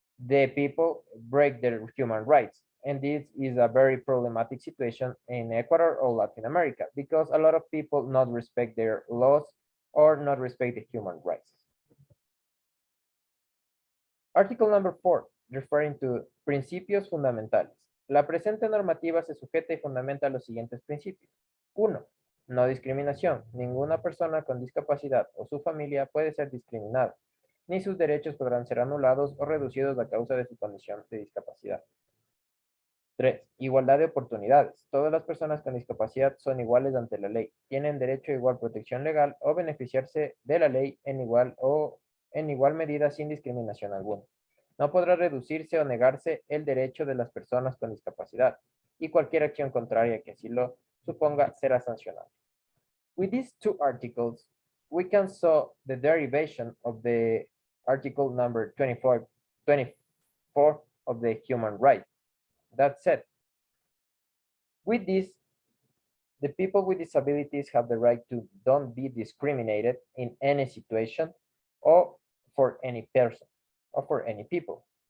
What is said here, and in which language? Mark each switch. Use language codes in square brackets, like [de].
[en] the people break their human rights. And this is a very problematic situation in Ecuador or Latin America because a lot of people not respect their laws or not respect the human rights. Artículo number 4, referring to [es] principios fundamentales. La presente normativa se sujeta y fundamenta los siguientes principios. 1. No discriminación. Ninguna persona con discapacidad o su familia puede ser discriminada, ni sus derechos podrán ser anulados o reducidos a causa de su condición de discapacidad. 3. Igualdad de oportunidades. Todas las personas con discapacidad son iguales ante la ley. Tienen derecho a igual protección legal o beneficiarse de la ley en igual medida sin discriminación alguna. No podrá reducirse o negarse el derecho de las personas con discapacidad y cualquier acción contraria que así lo suponga será sancionada. [en] With these two articles, we can saw the derivation of the article number 24 of the human right. That said, with this, the people with disabilities have the right to don't be discriminated in any situation or for any person or for any people.